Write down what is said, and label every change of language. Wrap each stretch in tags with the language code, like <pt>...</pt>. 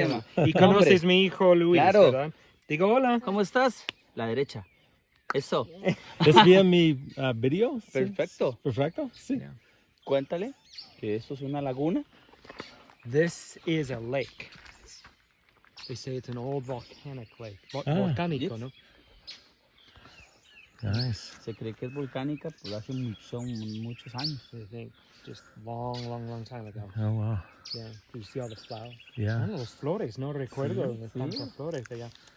<es>emocionado. Y conoces a mi hijo Luis, Claro. ¿verdad? Digo hola. ¿Cómo estás? La derecha. Eso. ¿Es bien mi video? Perfecto. Perfecto, sí.</es> <en>Yeah.</en> <es>Cuéntale que esto es una laguna.</es> <en>This is a lake. They say it's an old volcanic lake.</en> <es>Volcánico,</es> <en>yes.</en> <es>¿no?</es> <en>Nice.</en> <es>Se cree que es volcánica por hace muchos años.</es> <en>I think just long time ago. Oh, wow. Yeah. You see all the flowers? Yeah.</en> <es>Los flores, no recuerdo de tantas flores de allá.</es>